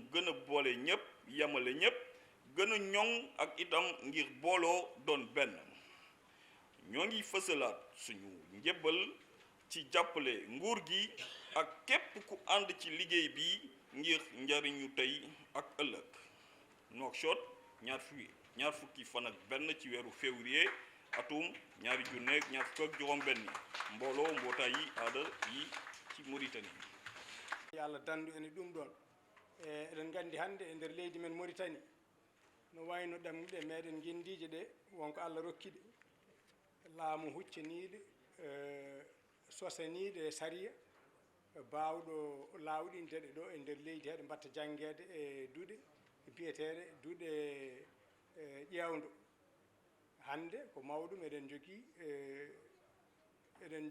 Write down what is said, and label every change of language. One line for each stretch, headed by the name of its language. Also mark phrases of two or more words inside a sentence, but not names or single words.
Wolof: gën a boole ñépp yamale ñépp gën a ñoŋ ak itam ngir booloo doon benn ñoo ngi fësalaat suñu njébbal ci jàppale nguur gi ak képp ku ànd ci liggéey bi ngir njariñu tey ak ëllëg Nouakchott ñaar fukki fan ak benn ci weeru février atum 2025 mbooloo mbootaay yi aada yi ci Mauritanie
Fula: Allah dandu ene ɗum ɗon eɗen gandi hannde e nder leydi men Mauritanie no wayno ɗemɗe meɗen gendije ɗe wonko Allah rokkiɗe laamu huccaniɗe sosaniɗe sariya bawɗo lawɗindeɗe ɗo e nder leydi heɗe mbatta jangguede e duuɗe biyeteɗe duuɗe ƴewdo hande ko mawɗum eɗen